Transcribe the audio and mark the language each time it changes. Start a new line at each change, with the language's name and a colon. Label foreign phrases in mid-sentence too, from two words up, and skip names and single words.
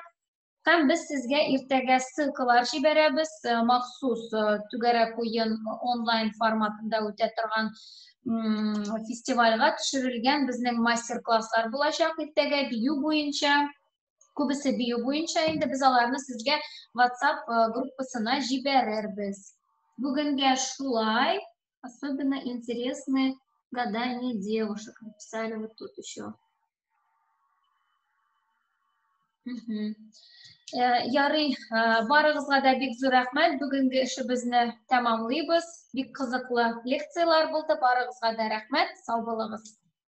Tatar: Һәм без сезгә иртәгә ссылкалар җибәрәбез, махсус түгәрәк уен онлайн форматында үтә торган фестивальгә төшерелгән безнең мастер-класслар булачак иртәгә бию буенча. Күбесе бию буенча, инде біз аларны сезгә WhatsApp группасына җибәрербез. Бүгенгә шулай.
Russian: Особенно интересны гадания девушек. Написали вот тут еще.
Tatar: Ярый, барыгызга да бик зур рәхмәт. Бүгенге эшебезне тәмамлыйбыз. Бик кызыклы лекциялар булды. Барыгызга да рәхмәт. Сау булыгыз.